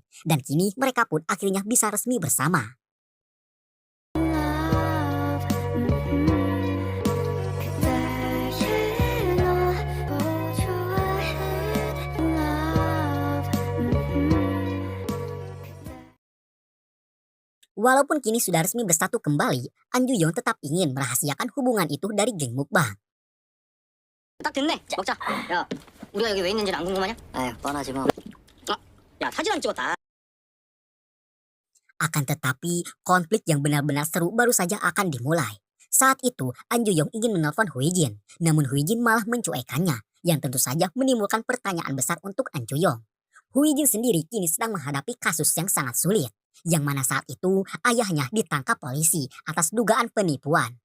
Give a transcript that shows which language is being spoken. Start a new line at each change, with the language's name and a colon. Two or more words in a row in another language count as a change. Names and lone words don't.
Indonesian: Dan kini mereka pun akhirnya bisa resmi bersama. Walaupun kini sudah resmi bersatu kembali, An Juyong tetap ingin merahasiakan hubungan itu dari geng mukbang.
Korean: 딱 됐네. 먹자. 야, 우리가 여기 왜 있는지는 안 궁금하냐? 아유, 뻔하지 뭐. 야, 사진 안 찍었다.
Indonesian: Akan tetapi, konflik yang benar-benar seru baru saja akan dimulai. Saat itu, An Juyong ingin menelpon Hui Jin, namun Hui Jin malah mencuekannya, yang tentu saja menimbulkan pertanyaan besar untuk An Juyong. Hui Jin sendiri kini sedang menghadapi kasus yang sangat sulit, yang mana saat itu ayahnya ditangkap polisi atas dugaan penipuan.